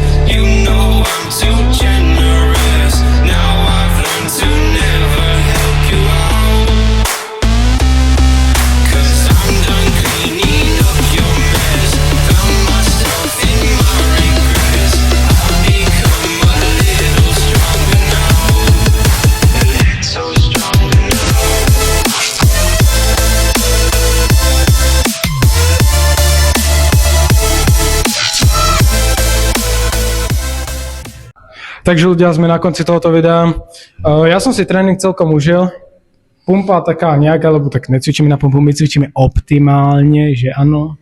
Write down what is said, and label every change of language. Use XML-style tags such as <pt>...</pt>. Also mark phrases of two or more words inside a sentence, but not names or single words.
<en>You know I'm too generous. Now I've learned to never help you out. 'Cause I'm done cleaning up your mess. Found myself in my regrets. I've become a little stronger now. A little stronger now.</en> <sk>Takže ľudia, sme na konci tohoto videa. Ja som si tréning celkom užil. Pumpa taká nejaká, lebo tak necvičíme na pumpu, my cvičíme optimálne, že áno.</sk>